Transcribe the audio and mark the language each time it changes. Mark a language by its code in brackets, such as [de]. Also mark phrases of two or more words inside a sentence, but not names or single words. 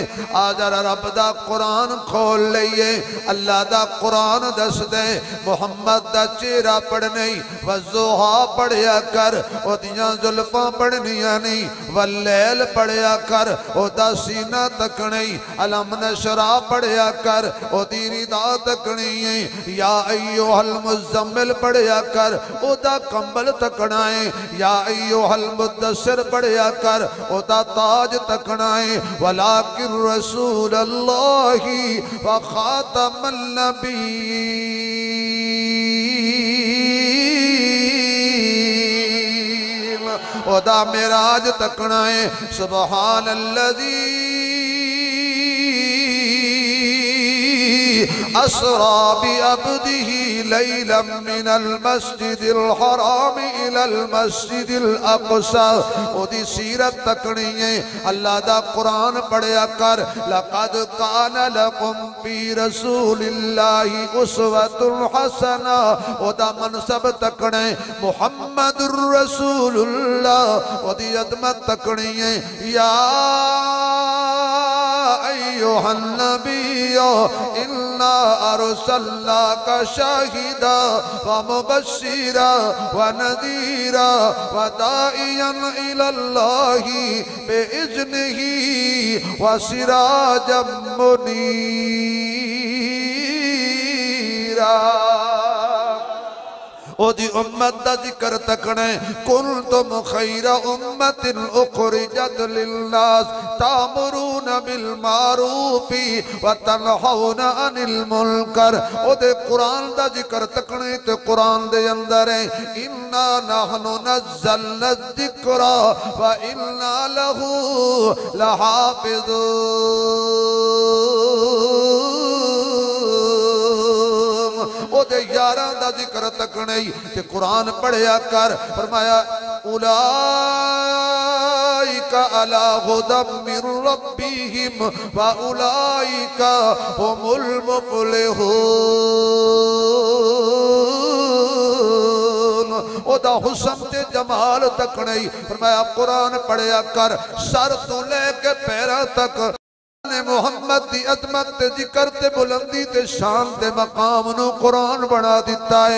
[pa] اج رب دا قرآن کھول لئیے، اللہ دا قرآن دس دے، محمد دا چہرہ پڑھنے والضحیٰ پڑھیا کر، اودیاں زلفاں پڑھنیا نہیں، واللیل پڑھیا کر، اودا سینہ تکنے, [ar] ألم نشرح [pa] پڑھیا کر، اودی ردا تکنی ہے, [ar] يا أيها المزمل [pa] پڑھیا کر، اودا کمبل تکنا ہے, [ar] يا أيها المدثر [pa] پڑھیا کر، اودا تاج تکنا ہے. [ar] ولكن رسول الله وخاتم النبيين, [pa] اودا معراج تکنا ہے. [ar] سبحان الذي أسرى بعبده ليلا من المسجد الحرام إلى المسجد الأقصى, [pa] اودی سیرت تکنی ہے. اللہ دا قرآن پڑھیا کر, [ar] لقد كان لكم في رسول الله أسوة حسنة, [pa] اودا منصب تکنے [ar] محمد رسول الله, [pa] اودی عظمت تکنی ہے. [ar] يا أيها النبي إنا أرسلناك شاهدا ومبشرا ونذيرا وداعيا إلى الله بإذنه وسراجا منيرا. [pa] اودی امت دا ذکر تکنے, [ar] كنتم خير أمة أخرجت للناس تأمرون بالمعروف وتنهون عن المنكر. [pa] اودے قرآن دا ذکر تکنے تے قرآن دے اندر ہے [ar] إنا نحن نزلنا الذكر وإنا له لحافظون. [pa] اودے یاراں دا ذکر تکنے تے قرآن پڑھیا کر. [ar] فرمایا أولئك على هدى من ربهم وأولئك هم المفلحون. [pa] اودا حسن تے جمال تک نہیں فرمایا قرآن پڑھیا کر سر توں لے کے پیراں تک نے محمد دی عظمت تے ذکر تے بلندی تے شان تے مقام نوں قرآن بنا دتا ہے.